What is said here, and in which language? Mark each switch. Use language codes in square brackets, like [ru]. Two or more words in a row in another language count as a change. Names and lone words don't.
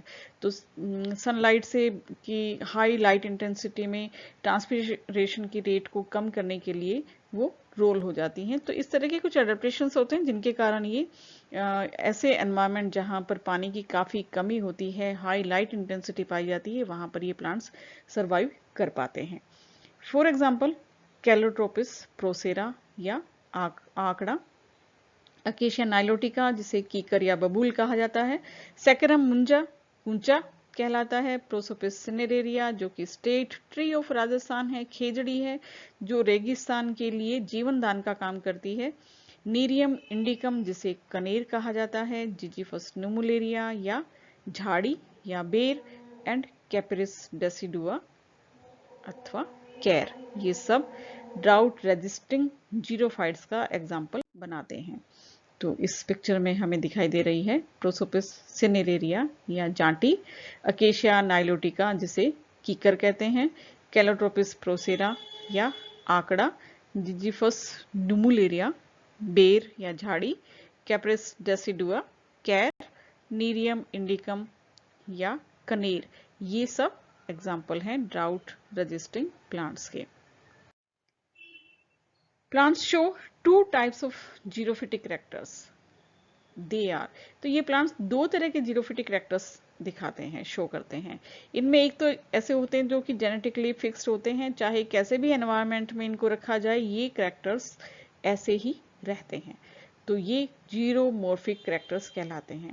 [hi] तो सनलाइट से की [en] high light intensity [hi] में ट्रांसपिरेशन की रेट को कम करने के लिए वो रोल हो जाती हैं। तो इस तरह के कुछ एडेप्टेशंस होते हैं जिनके कारण ये ऐसे एनवायरनमेंट जहाँ पर पानी की काफ़ी कमी होती है, [en] high light intensity [hi] पाई जाती है, वहाँ पर ये [en] plants survive [hi] कर पाते हैं। [en] for example [hi] कैलोट्रोपिस प्रोसेरा या आकड़ा, अकेशिया नाइलोटिका जिसे कीकर या बबूल कहा जाता है, सेकेरम मुंजा ऊंचा कहलाता है, प्रोसोपिस सिनेरेरिया जो कि [en] state tree of Rajasthan [hi] है, खेजड़ी है जो रेगिस्तान के लिए जीवन दान का काम करती है, नीरियम इंडिकम जिसे कनेर कहा जाता है, जिजीफस नुमुलेरिया या झाड़ी या बेर, एंड कैपरिस डेसिडुआ अथवा कैर, ये सब [en] drought resisting xerophytes [hi] का एग्जाम्पल बनाते हैं। तो इस पिक्चर में हमें दिखाई दे रही है प्रोसोपिस सिनेरेरिया या जांटी, अकेशिया नाइलोटिका जिसे कीकर कहते हैं, कैलोट्रोपिस प्रोसेरा या आकड़ा, जिजीफस नुमुलेरिया बेर या झाड़ी, कैपरिस डेसिडुआ कैर, नीरियम इंडिकम या कनेर, ये सब एग्जाम्पल हैं [en] drought resisting plants [hi] के। [en] Plants show two types of xerophytic characters. They are, [hi] तो ये प्लांट्स दो तरह के [en] xerophytic characters [hi] दिखाते हैं, शो करते हैं। इनमें एक तो ऐसे होते हैं जो कि [en] genetically fixed [hi] होते हैं, चाहे कैसे भी एनवायरनमेंट में इनको रखा जाए ये कैरेक्टर्स ऐसे ही रहते हैं, तो ये [en] xeromorphic characters [hi] कहलाते हैं।